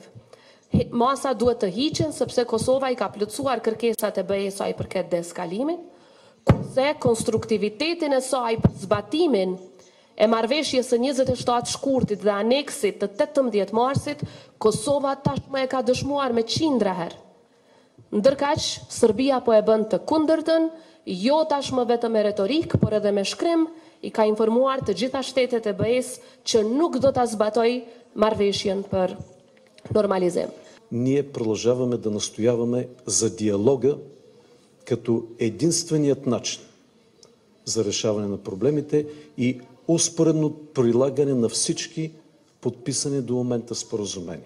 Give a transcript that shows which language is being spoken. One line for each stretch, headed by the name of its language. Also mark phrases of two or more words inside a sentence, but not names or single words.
Albanian: Masa duhet të hiqen sepse Kosova i ka plotësuar kërkesat e BE-s sa i përket deeskalimit, kurse konstruktivitetin e saj për zbatimin e marrëveshjes së 27 shkurtit dhe aneksit të 18 marsit, Kosova tashmë e ka dëshmuar me qindra herë. Ndërkaq, Serbia po e bën të kundërtën, jo tashmë vetëm me retorik, por edhe me shkrim, i ka informuar të gjitha shtetet e BE-s që nuk do ta zbatoj marrëveshjen për нормализем.
Bulgarian: Ние продължаваме да настояваме за диалога като единственият начин за решаване на проблемите и успоредно прилагане на всички подписани до момента споразумения.